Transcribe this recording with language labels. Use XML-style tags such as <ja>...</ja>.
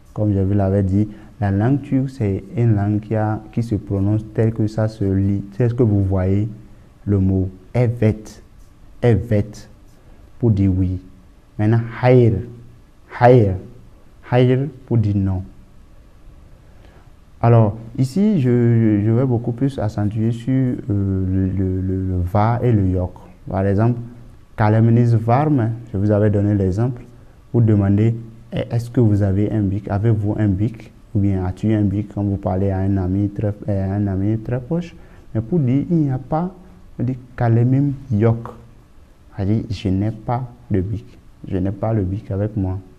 <fr>Comme je vous l'avais dit, la langue turque, c'est une langue qui se prononce tel que ça se lit, tel que vous voyez le mot evet. Evet pour dire oui. Maintenant, hayır. Hayır. Hayır pour dire non. Alors, ici, je vais beaucoup plus accentuer sur le va et le yok. Par exemple,</fr> <tr>kaleminiz var mı?</tr> <fr>Je vous avais donné l'exemple. Vous demandez, est-ce que vous avez un bic? Avez-vous un bic? Ou bien as-tu un bic quand vous parlez à un ami très proche? Mais pour dire, il n'y a pas, on dit</fr> <tr>kalemim yok.</tr> <fr>C'est-à-dire, je n'ai pas de bic. Je n'ai pas le bic avec moi.</fr>